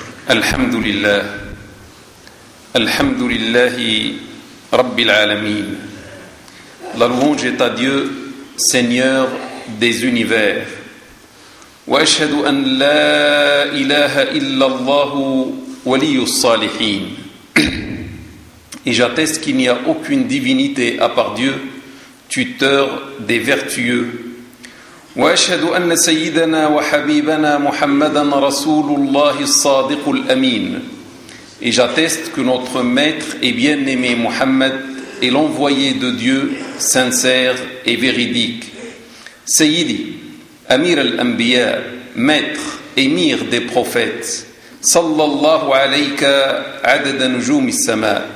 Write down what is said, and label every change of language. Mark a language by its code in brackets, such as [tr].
[ar] الحمد لله، الحمد لله رب العالمين. [fr] La louange est à Dieu, Seigneur des univers. [ar] وأشهد أن لا إله إلا الله ولي الصالحين. [fr] Et j'atteste qu'il n'y a aucune divinité à part Dieu, tuteur des vertueux. [ar] وأشهد أن سيدنا وحبيبنا محمدًا رسول الله الصادق الأمين. [fr] Et j'atteste que notre maître et bien-aimé Muhammad est l'envoyé de Dieu, sincère et véridique. [ar] Sayyidi, Amir al-Anbiya, [fr] maître, émir des prophètes, [ar] sallallahu alayka adad nujum as-sama,